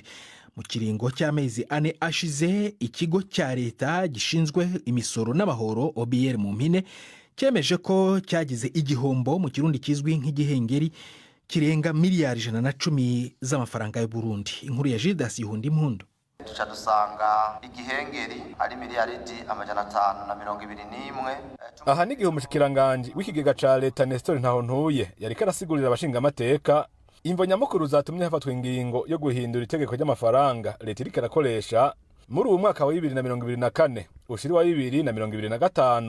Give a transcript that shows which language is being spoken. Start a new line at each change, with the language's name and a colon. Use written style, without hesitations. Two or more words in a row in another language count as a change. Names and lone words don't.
Rundi: Mu kiringo cy'amezi 4 ashize, ikigo cya leta gishinzwe imisoro n'amahoro OBR mu mpine cyemeje ko cyagize igihombo mu kirundi kizwi nk'igihengeri kirenga miliyari 110 z'amafaranga y'u Burundi. Inkuru ya Judas Yuhundi Impundu. Tuca dusanga igihengeri ari miliyaridi 521. Aha ni igihe umushikiranganje w'ikigega ca leta Nestor Ntahontuye yariko arasigurira abashinga amateka imvo nyamukuru zatumye hafatwa ingingo yo guhindura itegeko ry'amafaranga leta iriko irakoresha muri uwo mwaka wa 2024 ushiri wa 2025.